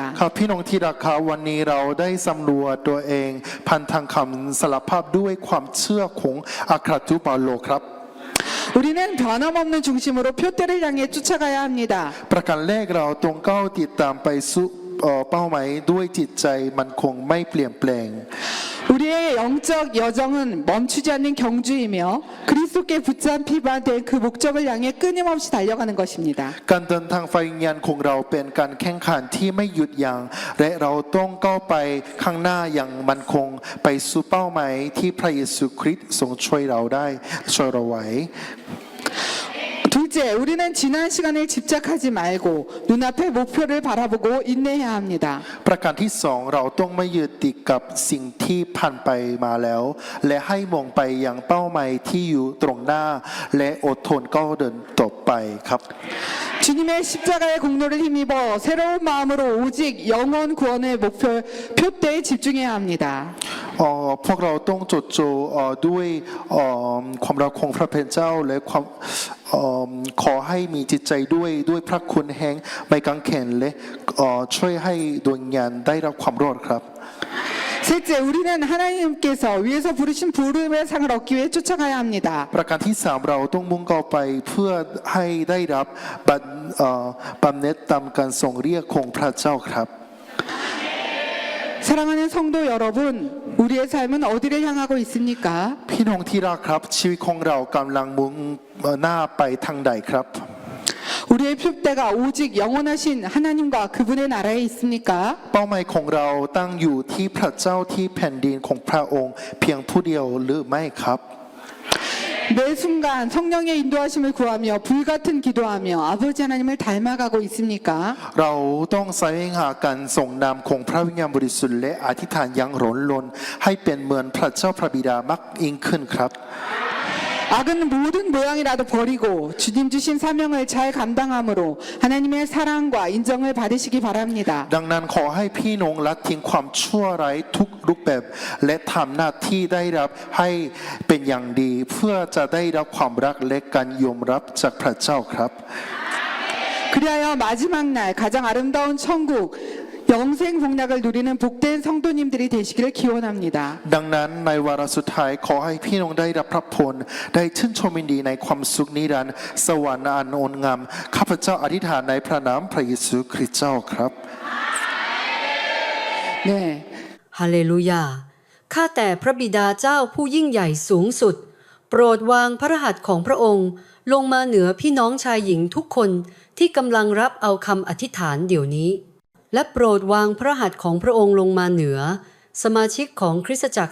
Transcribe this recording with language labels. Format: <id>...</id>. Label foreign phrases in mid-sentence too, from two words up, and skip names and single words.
<th>ครับพี่น้องที่รักครับวันนี้เราได้สำรวจตัวเองพันทางคำสารภาพด้วยความเชื่อของอัครทูตเปาโลครับ</th> <ko>우리는 변함없는 중심으로 표대를 향해 쫓아가야 합니다.</ko> <th>ประการแรกเราต้องก้าวติดตามไปสู่เป้าหมายด้วยจิตใจมันคงไม่เปลี่ยนแปลง</th> <ko>우리의 영적 여정은 멈추지 않는 경주이며 그리스도께 붙잡히바 된 그 목적을 향해 끊임없이 달려가는 것입니다.</ko> <th>การเดินทางไฟวิญญาณของเราเป็นการแข่งขันที่ไม่หยุดยัง้งและเราต้องก้าวไปข้างหน้าอย่างมั่นคงไปสู่เป้าหมายที่พระเยซูคริสต์ทรงช่วยเราได้ช่วยเราไว้</th> <ko>둘째, 우리는 지난 시간을 집착하지 말고 눈앞의 목표를 바라보고 인내해야 합니다.</ko> <th>ประการที่สองเราต้องไม่ยึดติดกับสิ่งที่ผ่านไปมาแล้วและให้มองไปยังเป้าหมายที่อยู่ตรงหน้าและอดทนก้าวเดินต่อไปครับ</th> <ko>주님의 십자가의 공로를 힘입어 새로운 마음으로 오직 영원 구원의 표대에 집중해야 합니다.</ko> <th>พวกเราต้องจดจ่อด้วยความรักของพระเป็นเจ้าและความขอให้มีจิตใจด้วยพระคุณแห่งไม่กังเขนและช่วยให้ดวงวิญญาณได้รับความรอดครับ</th> <ko>셋째, 우리는 하나님께서 위에서 부르신 부름의 상을 얻기 위해 쫓아가야 합니다.</ko> <th>ประการที่สามเราต้องมุ่งก้าวไปเพื่อให้ได้รับบำเหน็จตามการทรงเรียกของพระเจ้าครับ</th> <ko>사랑하는 성도 여러분, 우리의 삶은 어디를 향하고 있습니까?</ko> <th>พี่น้องที่รักครับชีวิตของเรากำลังมุ่งหน้าไปทางใดครับ</th> <ko>우리의 표대가 오직 영원하신 하나님과 그분의 나라에 있습니까?</ko> <th>เป้าหมายของเราตั้งอยู่ที่พระเจ้าที่แผ่นดินของพระองค์เพียงผู้เดียวหรือไม่ครับ</th> <ko>매 순간 성령의 인도하심을 구하며 불같은 기도하며 아버지 하나님을 닮아가고 있습니까?</ko> <th>เราต้องแสวงหาการทรงนำของพระวิญญาณบริสุทธิ์และอธิษฐานอย่างร้อนรนให้เป็นเหมือนพระเจ้าพระบิดามากยิ่งขึ้นครับ</th> <ko>악은 모든 모양이라도 버리고 주님 주신 사명을 잘 감당함으로 하나님의 사랑과 인정을 받으시기 바랍니다.</ko> <th>ดังนั้นขอให้พี่น้องละทิ้งความชั่วร้ายทุกรูปแบบและทำหน้าที่ได้รับให้เป็นอย่างดีเพื่อจะได้รับความรักและการยอมรับจากพระเจ้าครับ</th> <ko>그리하여 마지막 날 가장 아름다운 천국 영생 복락을 누리는 복된 성도님들이 되시기를 기원합니다.</ko> <th>ดังนั้นในวาระสุดท้ายขอให้พี่น้องได้รับพระพรได้ชื่นชมยินดีในความสุขนิรันดร์สวรรค์อันงดงามข้าพเจ้าอธิษฐานในพระนามพระเยซูคริสต์เจ้าครับ</th> <ko>네.</ko> <th>ฮาเลลูยา ข้าแต่พระบิดาเจ้าผู้ยิ่งใหญ่สูงสุด โปรดวางพระหัตถ์ของพระองค์ลงมาเหนือพี่น้องชายหญิงทุกคนที่กำลังรับเอาคำอธิษฐานเดี๋ยวนี้ และโปรดวางพระหัตถ์ของพระองค์ลงมาเหนือสมาชิกของคริสตจักร</th>